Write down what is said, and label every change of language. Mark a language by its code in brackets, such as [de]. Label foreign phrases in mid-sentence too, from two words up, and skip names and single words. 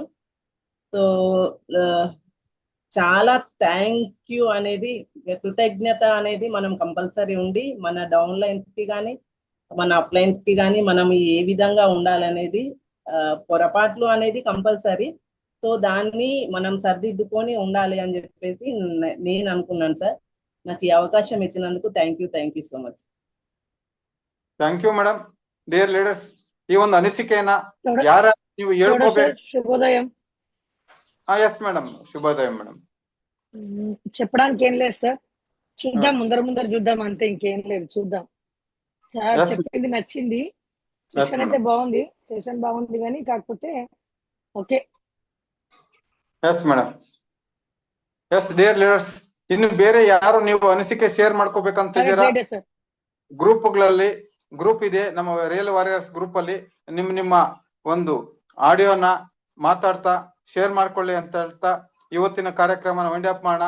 [te] సో చాలా [en] thank you [te] అనేది, కృతజ్ఞత అనేది మనం కంపల్సరీ ఉండి మన [en] down lines [te] కి కానీ మన [en] up lines [te] కి కానీ మనం ఏ విధంగా ఉండాలనేది పొరపాట్లు అనేది కంపల్సరీ. సో దాన్ని మనం సర్దిద్దుకొని ఉండాలి అని చెప్పేసి నేను అనుకున్నాను సార్. నాకు ఈ అవకాశం ఇచ్చినందుకు [en] thank you so much. Thank you madam. dear leaders, [kn] ಈ ಒಂದು ಅನಿಸಿಕೆಯನ್ನ ಯಾರ ನೀವು ಹೇಳ್ಕೋಬೇಕು. [te] శుభోదయం. [en] yes madam, [te] శుభోదయం మేడం. చెప్పడానికి ఏం లేదు సార్, చూద్దాం ముందర చూద్దాం అంతే, ఇంకేం లేదు, చూద్దాం. సార్ చెప్పింది నచ్చింది, సెషన్ అయితే బాగుంది, సెషన్ బాగుంది కానీ కాకపోతే ఓకే. [en] yes madam. yes dear leaders, [kn] ಇನ್ನು ಬೇರೆ ಯಾರು ನೀವು ಅನಿಸಿಕೆ ಶೇರ್ ಮಾಡ್ಕೋಬೇಕಂತಿದ್ದೀರಾ ಗ್ರೂಪ್ಗಳಲ್ಲಿ? ಗ್ರೂಪ್ ಇದೆ ನಮ್ಮ ರಿಯಲ್ ವಾರಿಯರ್ಸ್ ಗ್ರೂಪ್ ಅಲ್ಲಿ. ನಿಮ್ಮ ಒಂದು ಆಡಿಯೋನ ಮಾತಾಡ್ತಾ ಶೇರ್ ಮಾಡ್ಕೊಳ್ಳಿ ಅಂತ ಹೇಳ್ತಾ ಇವತ್ತಿನ ಕಾರ್ಯಕ್ರಮನ [en] wind up [kn] ಮಾಡೋಣ.